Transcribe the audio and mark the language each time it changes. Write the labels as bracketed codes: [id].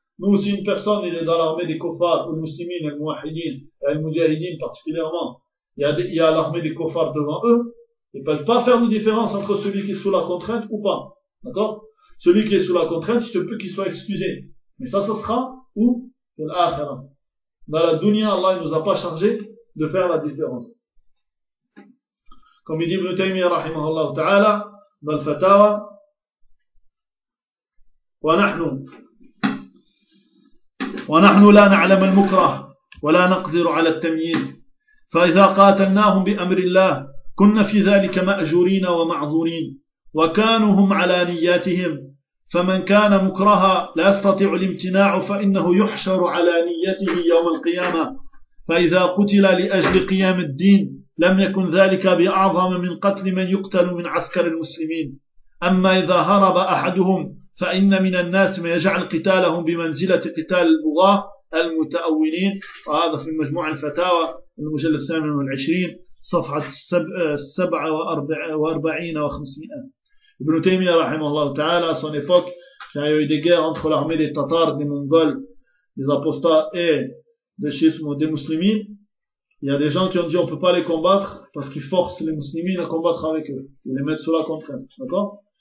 [fr] Nous aussi, une personne, il est dans l'armée des kuffars ou muslimin et mouahidin et mujahidin particulièrement, il y a l'armée des kuffars devant eux. Ils peuvent pas faire de différence entre celui qui est sous la contrainte ou pas. D'accord? Celui qui est sous la contrainte, il se peut qu'il soit excusé. Mais ça sera où? Dans la dunya, Allah, il nous a pas chargé de faire la différence. Comme il dit Ibn Taymiyyah, rahimahullah ta'ala, dans le fatawa, [ar] wa nahnu la na'lam al-mukrah, wa la naqdiru ala al-tamyiz, fa idha qatalnahum bi amrillah, كنا في ذلك مأجورين ومعذورين وكانوا هم على نياتهم فمن كان مكرها لا يستطيع الامتناع فإنه يحشر على نيته يوم القيامة فإذا قتل لأجل قيام الدين لم يكن ذلك بأعظم من قتل من يقتل من عسكر المسلمين أما إذا هرب أحدهم فإن من الناس من يجعل قتالهم بمنزلة قتال البغاة المتأولين وهذا في مجموع الفتاوى المجلد 28 صفحة 47 و 500. [fr] Ibn Taymiyyah, rahimahullah ta'ala, à son époque, quand il y a eu des guerres entre l'armée des Tatars, des Mongols, des apostats et des schismes des muslimines, il y a des gens qui ont dit on peut pas les combattre parce qu'ils forcent les muslimines à combattre avec eux. Ils les mettent sous la contrainte. D'accord?